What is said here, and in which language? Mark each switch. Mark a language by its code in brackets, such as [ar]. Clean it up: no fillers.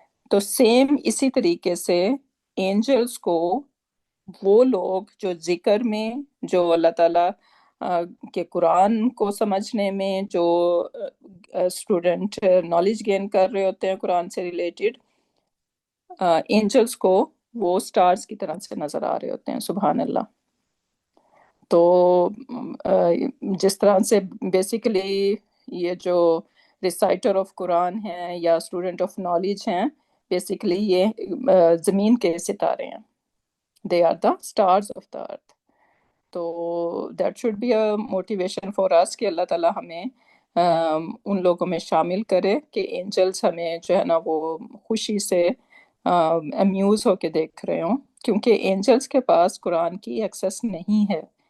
[hi] तो सेम इसी तरीके से एंजल्स को वो लोग जो जिक्र में, जो अल्लाह ताला के कुरान को समझने में, जो स्टूडेंट नॉलेज गेन कर रहे होते हैं कुरान से रिलेटेड, एंजल्स को वो स्टार्स की तरह से नजर आ रहे होते हैं। सुभान अल्लाह। तो जिस तरह से बेसिकली ये जो रिसाइटर ऑफ कुरान हैं या स्टूडेंट ऑफ नॉलेज हैं, बेसिकली ये ज़मीन के सितारे हैं। [en] They are the stars of the earth. [hi] तो [en] that should be a motivation for us [hi] कि अल्लाह ताला हमें उन लोगों में शामिल करे कि एंजल्स हमें जो है ना वो खुशी से अम्यूज होके देख रहे हों, क्योंकि एंजल्स के पास कुरान की एक्सेस नहीं है।